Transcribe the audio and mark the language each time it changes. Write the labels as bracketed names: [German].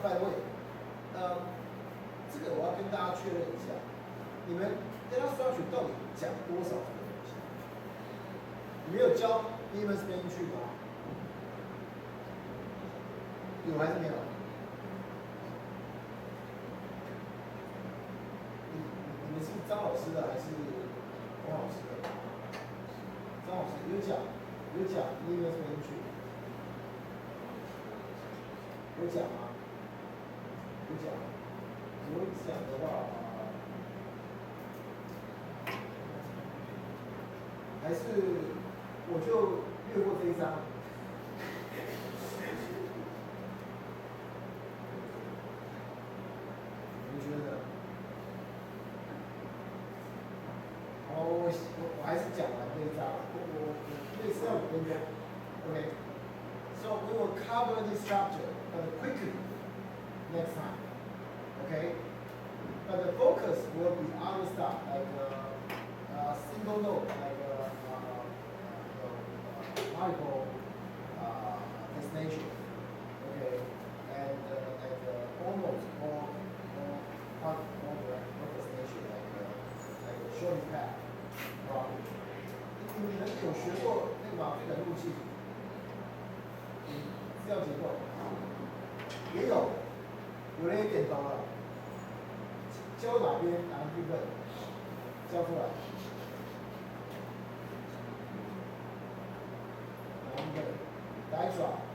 [English] By the way, [Chinese] 这个我要跟大家确认一下，你们data structure 到底讲多少这个东西？你们有教 minimum spanning tree 吗？有还是没有？你们是张老师的还是洪老师的？张老师有讲minimum spanning tree，有讲吗？有讲。如果讲的话，还是我就略过这一章。你觉得？好，我还是讲完这一章，我类似要5分钟。 [English] Okay. So we will cover this structure quickly next time. Okay? But the focus will be other stuff like single node, like multiple destination. Okay? And like almost all destination, like short path problem. [Chinese] 你们有学过那个马费的路径？资料结构也有。有人也点头了，教哪边哪个部分，教出来，哪个部分？来耍。